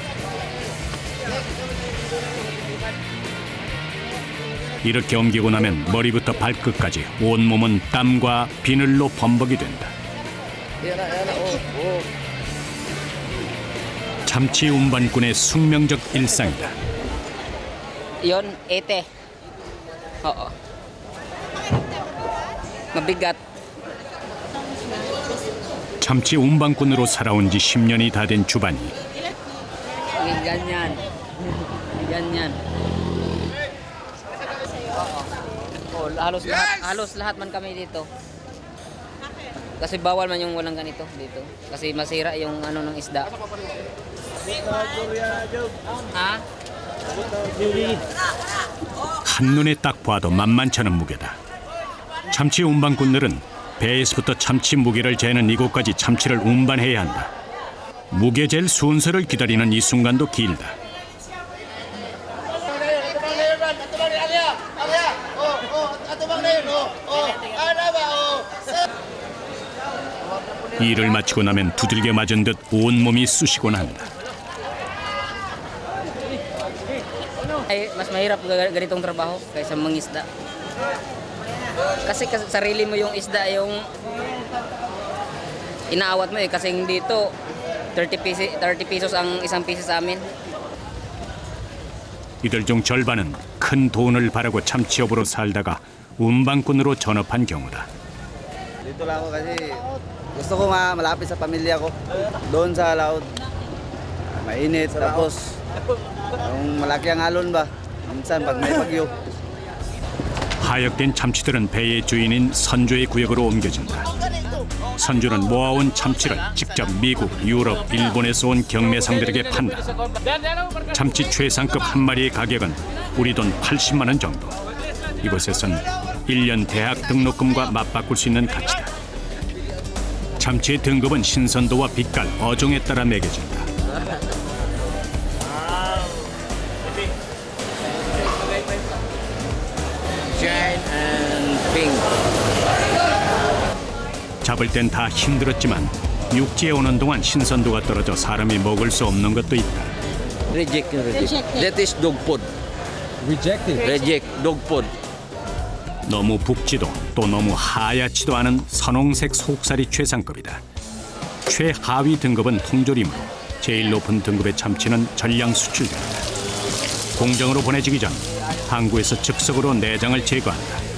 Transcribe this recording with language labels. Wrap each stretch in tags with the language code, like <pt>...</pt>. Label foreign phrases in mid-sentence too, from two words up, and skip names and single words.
<ko>이렇게 옮기고 나면 머리부터 발끝까지 온몸은 땀과 비늘로 범벅이 된다. 참치 운반꾼의 숙명적 일상이다.</ko> <tl>Yon, ete. Oo. Mabigat.</tl> <ko>참치 운반꾼으로 살아온 지 10년이 다 된 주반이</ko> <tl>Ganyan. Ganyan. Oo. Halos lahat man kami dito. Kasi bawal man yung walang ganito dito. Kasi masira yung ano ng isda. Ha?</tl> <ko>한눈에 딱 봐도 만만찮은 무게다. 참치 운반꾼들은 배에서부터 참치 무게를 재는 이곳까지 참치를 운반해야 한다. 무게 잴 순서를 기다리는 이 순간도 길다. 일을 마치고 나면 두들겨 맞은 듯 온몸이 쑤시곤 한다.</ko> <tl>Ay, mas mahirap ganitong trabaho kaysa mangisda. Kasi sarili mo yung isda yung inaawat mo eh. Kasi dito 30 pesos ang isang piso sa amin.</tl> <ko>이들 중 절반은 큰 돈을 바라고 참치업으로 살다가 운반꾼으로 전업한 경우다.</ko> <tl>Dito lang ako kasi gusto ko malapit sa pamilya ko. Doon sa laut, mainit, tapos yung malaki ang alon ba? Minsan pag may bagyo.</tl> <ko>하역된 참치들은 배의 주인인 선조의 구역으로 옮겨진다. 선조는 모아온 참치를 직접 미국, 유럽, 일본에서 온 경매상들에게 판다. 참치 최상급 한 마리의 가격은 우리 돈 80만 원 정도. 이곳에선 1년 대학 등록금과 맞바꿀 수 있는 가치다. 참치의 등급은 신선도와 빛깔, 어종에 따라 매겨진다.</ko> <en>Giant and pink.</en> <ko>잡을 땐 다 힘들었지만 육지에 오는 동안 신선도가 떨어져 사람이 먹을 수 없는 것도 있다.</ko> <en>Reject. That is dog food. Reject dog food.</en> <ko>너무 붓지도 또 너무 하얗지도 않은 선홍색 속살이 최상급이다. 최하위 등급은 통조림으로 제일 높은 등급의 참치는 전량 수출된다. 공장으로 보내지기 전 항구에서 즉석으로 내장을 제거한다.</ko>